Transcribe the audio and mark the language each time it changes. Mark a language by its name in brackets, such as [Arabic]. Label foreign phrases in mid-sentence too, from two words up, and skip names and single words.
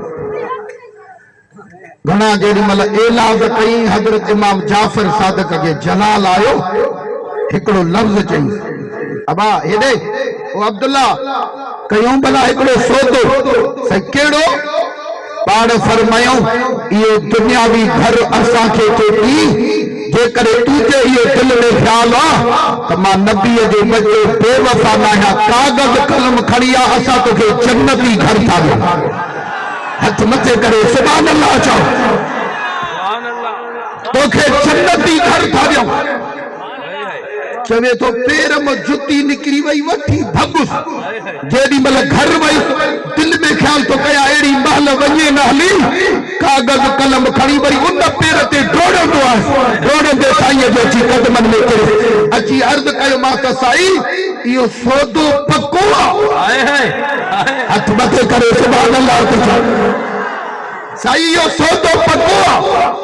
[Sindhi] घणा जेॾी महिल एलाज़ कई हज़रत इमाम जाफर सादिक खे जलाल आयो हिकिड़ो लफ़्ज़ चई अबा हेॾे ओ अब्दुल्ला कयूं भला हिकिड़ो सौदो साईं कहिड़ो पाण फरमायूं इहो दुनियावी घर असांखे थो ॾी जेकॾहिं तुंहिंजे इहो दिल में ख्याल आहे त मां नबीअ जे बच्चे बेवफ़ा न आहियां कागज़ कलम खणी आ असां तोखे जन्नती घर था ॾियूं। हथ मथे करे [Arabic] سبحان الله [Sindhi] चओ तोखे जन्नती घर था ॾियूं। चवे तो पेर में जुती निकरी वही वठी भगुस जेडी मल घर वही दिल में ख्याल तो कया एड़ी महल वने न हली कागज कलम खणी वरी उन पेर ते डोड़ंदो आहे डोड़ंदे साईं जो अची कदमन में करे अची अर्ज कयो मां त साईं इहो सौदो पक्को आहे। हथ मथे करे [Arabic] سبحان الله [Sindhi] साईं इहो सौदो पक्को आहे।